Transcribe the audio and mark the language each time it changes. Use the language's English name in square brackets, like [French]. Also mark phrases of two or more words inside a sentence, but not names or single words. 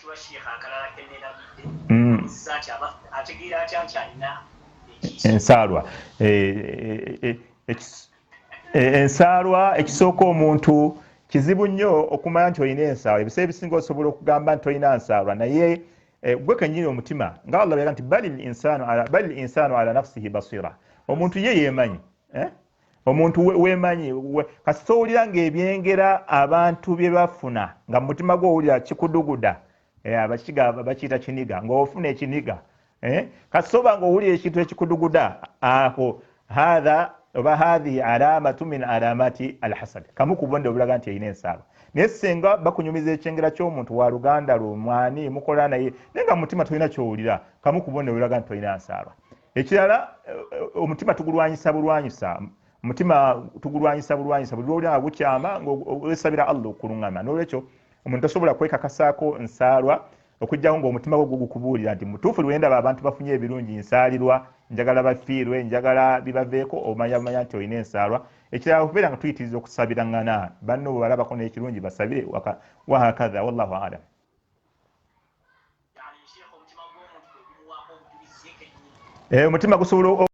[Ganda] sheikh akalala kennerabidde nti ategeera atya nti alina ensaalwa ensaalwa ekisooka omuntu kizibu nnyo okumanya nti olina ensaalwa ebiseera ebisinga osobola okugamba nti olina nsaalwa naye gwe kennyini omutima nga Allah byaga nti [Arabic] بل الإنسان على نفسه بصيرة [Ganda] omuntu ye yeemanyi omuntu weemanyi kasita owulira ng'ebyengera abantu bye bafuna nga mu mutima gwe owulira kikuduguda abakigamba bakiyita kiniga ng'ofuna ekiniga kasita oba ng'owulira ekintu ekikuduguda aho hatha oba [Arabic] هذه علامة من علامات الحسد [Ganda] kamu ku bubonero obulaga nti erina ensaalwa naye singa bakunyumiza ekyengera ky'omuntu wa luganda lwo mwani mukola naye naye nga mu mutima tolina kyowulira kamu ku bubonero obulaga nti tolina nsaalwa ekirala omutima tugulwanyisa bulwanyisa omutima tugulwanyisa bulwanyisa buli lwowulira nga gukyama ng'osabira Allah okuluŋŋama n'olwekyo omuntu tasobola kwekakasaako nsaalwa okujjawo ng'omutima gwe gukubuulira nti mutuufu lwendaba abantu bafunye ebirungi nsaalirwa njagala bafiirwe njagala bibaveeko omanya nti olina ensaalwa ekirala okubeera nga tuyitiriza okusabirangana banno bwe balabako n'ekirungi basabire [Arabic] وهكذا والله أعلم [Ganda] omutima gusobola